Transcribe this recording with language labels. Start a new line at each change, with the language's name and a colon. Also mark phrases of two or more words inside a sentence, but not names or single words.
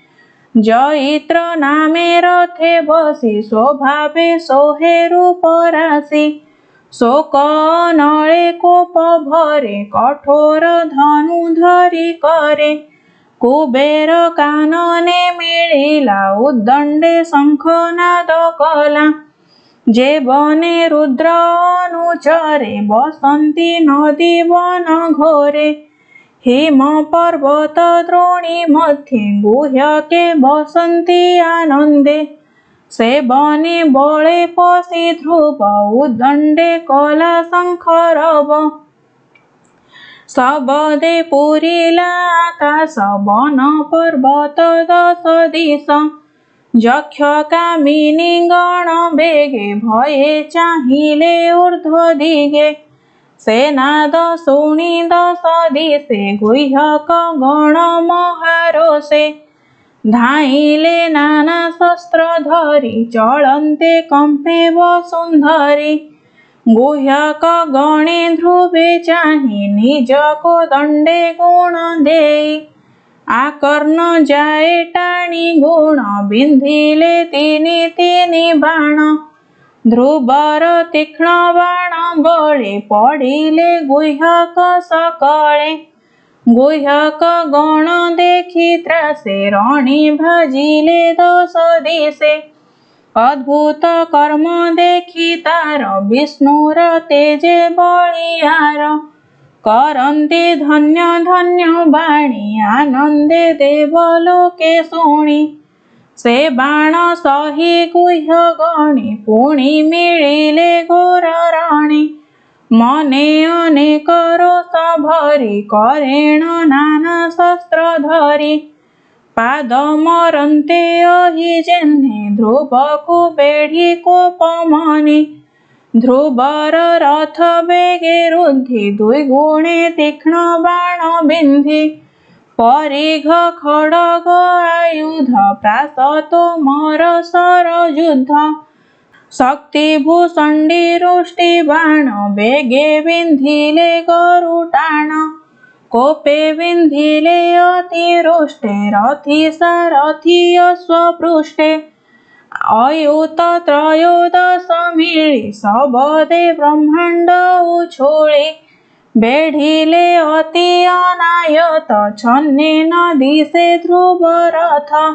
Odia: ଜୟିତ୍ର ନାମେ ରଥେ ବସି ସ୍ୱଭାବେ ସୋହେ ରୂପ ରାଶି ଶୋକ ନଳେ କୋପ ଭରେ କଠୋର ଧନୁ ଧରି କରେ କୁବେର କାନନେ ମିଳିଲା ଉଦ୍ଦଣ୍ଡେ ଶଙ୍ଖନାଦ କଲା ଯେ ବନେ ରୁଦ୍ର ଅନୁଚରେ ବସନ୍ତି ନଦୀ ବନ ଘୋରେ ହିମ ପର୍ବତ ଦ୍ରୋଣୀ ମଧ୍ୟେ ଗୁହ୍ୟକେ ବସନ୍ତି ଆନନ୍ଦେ ସେ ବନେ ବଳେ ପସି ଧ୍ରୁବ ଉଦ୍ଦଣ୍ଡେ କଲା ଶଙ୍ଖରବ ସବଦେ ପୁରିଲା ଆକାଶ ବନ ପର୍ବତ ଦଶ ଦିଶ ଯକ୍ଷ କାମିନୀ ଗଣ ବେଗେ ଭୟେ ଚାହିଲେ ଊର୍ଦ୍ଧ୍ୱ ଦିଗେ ସେନାଦ ଶୁଣି ଦଶ ଦିଶେ ଗୁହ୍ୟକ ଗଣ ମହାରୋଷେ ଧାଇଲେ ନାନା ଶସ୍ତ୍ର ଧରି ଚଳନ୍ତେ କମ୍ପେ ବସୁନ୍ଧରୀ ଗୁହ୍ୟକ ଗଣେ ଧ୍ରୁବେ ଚାହିଁ ନିଜକୁ ଦଣ୍ଡେ ଗୁଣ ଦେଇ ଆକର୍ଣ୍ଣ ଯାଏ ଟାଣି ଗୁଣ ବିନ୍ଧିଲେ ତିନି ତିନି ବାଣ ଧ୍ରୁବର ତୀକ୍ଷ୍ଣ ବାଣ ବଳେ ପଡ଼ିଲେ ଗୁହ୍ୟକ ସକଳେ ଗୁହ୍ୟକ ଗଣ ଦେଖି ତ୍ରାସେ ରଣୀ ଭାଜିଲେ ଦଶ ଦିଶେ ଅଦ୍ଭୁତ କର୍ମ ଦେଖି ତାର ବିଷ୍ଣୁର ତେଜେ ବଳିଆର କରନ୍ତି ଧନ୍ୟ ଧନ୍ୟ ବାଣୀ ଆନନ୍ଦେ ଦେବଲୋକେ ଶୁଣି ସେ ବାଣ ସହି ଗୁହ୍ୟ ଗଣୀ ପୁଣି ମିଳିଲେ ଘୋର ରାଣୀ ମନେ ଅନେକ ରୋଷ ଭରି କରେଣ ନାନା ଶସ୍ତ୍ର ଧରି ପାଦ ମରନ୍ତେ ଅହି ଯେହ୍ନେ ଧ୍ରୁବକୁ ବେଢ଼ି କୋପ ମନି ଧ୍ରୁବର ରଥ ବେଗେ ରୁଦ୍ଧି ଦ୍ୱିଗୁଣେ ତୀକ୍ଷ୍ଣ ବାଣ ବିନ୍ଧି ପରିଘ ଖଡ୍ଗ ଆୟୁଧ ପ୍ରାସ ତୋମର ସର ଯୁଦ୍ଧ ଶକ୍ତି ଭୂଷଣ୍ଡୀ ରୁଷ୍ଟି ବାଣ ବେଗେ ବିନ୍ଧିଲେ ଗରୁଟାଣ କୋପେ ବିନ୍ଧିଲେ ଅତିରୁଷ୍ଟେ ରଥି ସାରଥି ଅଶ୍ୱପୃଷ୍ଠେ ଅୟୁତ ତ୍ରୟୋଦଶ ମିଳି ସବଦେ ବ୍ରହ୍ମାଣ୍ଡ ଉଛୋଳି ବେଢ଼ିଲେ ଅତି ଅନାୟତ ଛନ୍ନେ ଦିଶେ ଧ୍ରୁବ ରଥ